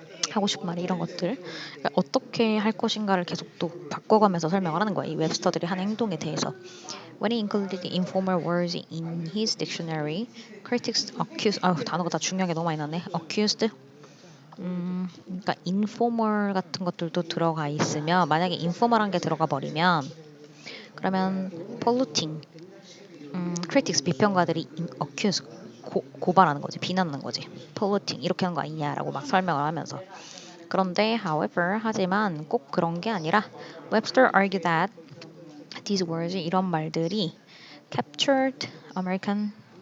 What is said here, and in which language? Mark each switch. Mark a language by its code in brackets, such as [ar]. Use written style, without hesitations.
[ko] 하고 싶은 말이 이런 것들 그러니까 어떻게 할 것인가를 계속 또 바꿔가면서 설명을 하는 거야. 이 웹스터들이 한 행동에 대해서. [en] When he included the informal words in his dictionary, critics accused [ko] 단어가 다 중요한 게 너무 많이 나네. accused 그러니까 informal 같은 것들도 들어가 있으면 만약에 informal한 게 들어가 버리면 그러면 polluting critics 비평가들이 accuse 고발하는 거지 비난하는 거지 polluting 이렇게 하는 거 아니냐라고 막 설명을 하면서 그런데 however 하지만 꼭 그런 게 아니라 [en] Webster argued that these words [ko] 이런 말들이 [en] captured American